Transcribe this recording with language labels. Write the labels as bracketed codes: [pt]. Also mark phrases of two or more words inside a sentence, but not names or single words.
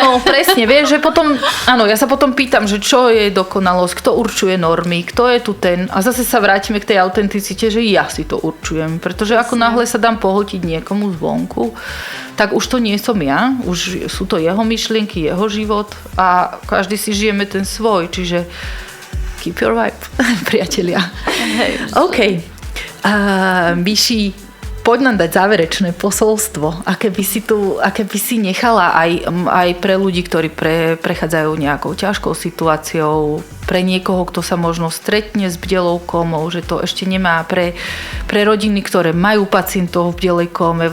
[sk] Áno, presne, vieš, že potom... Áno, ja sa potom pýtam, že čo je dokonalosť, kto určuje normy, kto je tu ten... A zase sa vrátime k tej autenticite, že ja si to určujem. Pretože ako náhle sa dám pohltiť niekomu zvonku, tak už to nie som ja. Už sú to jeho myšlienky, jeho život a každý si žijeme ten svoj. [en] Čiže keep your vibe, [sk] priatelia. Hej. OK. Myši, poď nám dať záverečné posolstvo, aké by si nechala aj pre ľudí, ktorí prechádzajú nejakou ťažkou situáciou, pre niekoho, kto sa možno stretne s bdelou komou, že to ešte nemá pre rodiny, ktoré majú pacientov v bdelej kome.